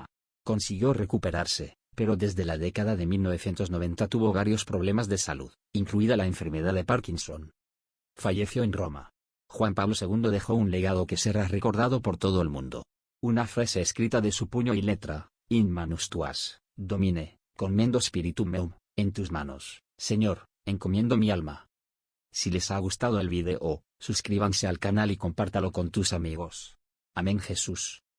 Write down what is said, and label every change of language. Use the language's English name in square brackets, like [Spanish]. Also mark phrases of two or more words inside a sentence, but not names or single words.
[Spanish] Consiguió recuperarse, pero desde la década de 1990 tuvo varios problemas de salud, incluida la enfermedad de Parkinson. Falleció en Roma. Juan Pablo II dejó un legado que será recordado por todo el mundo. Una frase escrita de su puño y letra: [Latin] In manus tuas, Domine, commendo spiritum meum, [Spanish] en tus manos, Señor, encomiendo mi alma. Si les ha gustado el video, suscríbanse al canal y compártalo con tus amigos. Amén Jesús.